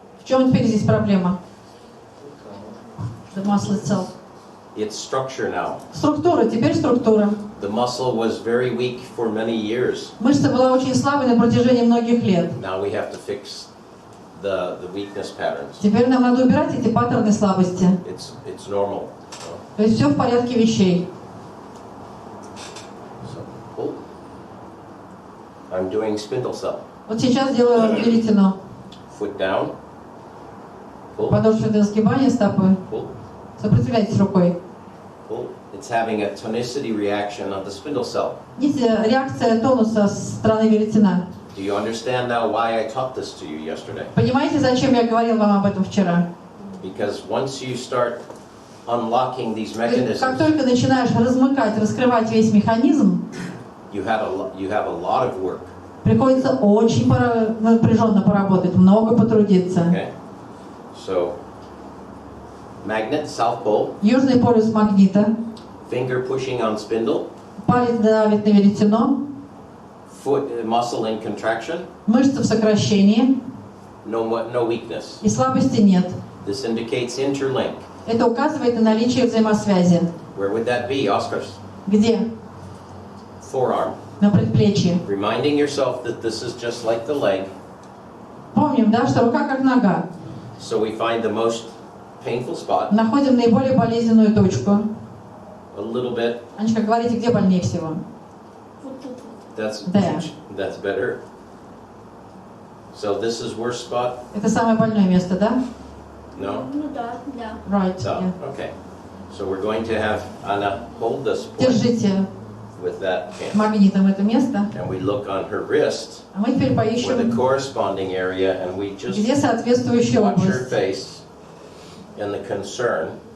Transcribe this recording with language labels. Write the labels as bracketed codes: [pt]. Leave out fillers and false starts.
[ru] В чем теперь здесь проблема? [en] The muscle itself. It's structure now. [ru] Структура, теперь структура. [en] The muscle was very weak for many years. [ru] Мышца была очень слабой на протяжении многих лет. [en] Now we have to fix the weakness patterns. [ru] Теперь нам надо убирать эти паттерны слабости. [en] It's normal. [ru] То есть все в порядке вещей. [en] So, pull. I'm doing spindle cell. [ru] Вот сейчас делаю веретено. [en] Foot down. Pull. [ru] Подошвенное сгибание стопы. [en] Pull. [ru] Сопротивляйтесь рукой. [en] Pull. It's having a tonicity reaction of the spindle cell. [ru] Видите, реакция тонуса с стороны веретена. [en] Do you understand now why I taught this to you yesterday? [ru] Понимаете, зачем я говорил вам об этом вчера? [en] Because once you start unlocking these [ru] Как [en] mechanisms, [ru] только начинаешь размыкать, раскрывать весь механизм, [en] you have a lot of work. [ru] приходится очень напряженно поработать, много потрудиться. [en] Okay. So, magnet, south pole, [ru] Южный полюс магнита, [en] finger pushing on spindle, [ru] палец давит на веретено, [en] foot muscle in contraction, [ru] мышца в сокращении [en] no weakness. [ru] и слабости нет. [en] This indicates interlink. [ru] Это указывает на наличие взаимосвязи. [en] Where would that be, Oscars? [ru] Где? [en] Forearm. [ru] На предплечье. [en] Reminding yourself that this is just like the leg. [ru] Помним, да, что рука как нога. [en] So we find the most painful spot, [ru] Находим наиболее болезненную точку. [en] a little bit. [ru] Анечка, говорите, где больнее всего? [en] That's There. that's better. So this is worst spot? [ru] Это самое больное место, да? [en] No? [ru] Ну да, да. [en] Right. No. Yeah. Okay. So we're going to have Anna hold this point [ru] Держите [en] with that hand. [ru] магнитом это место. [en] And we look on her wrist [ru] А мы теперь [en] for the [ru] поищем, [en] corresponding area, and we just [ru] где соответствующая [en] watch her [ru] область. [en] face and the concern.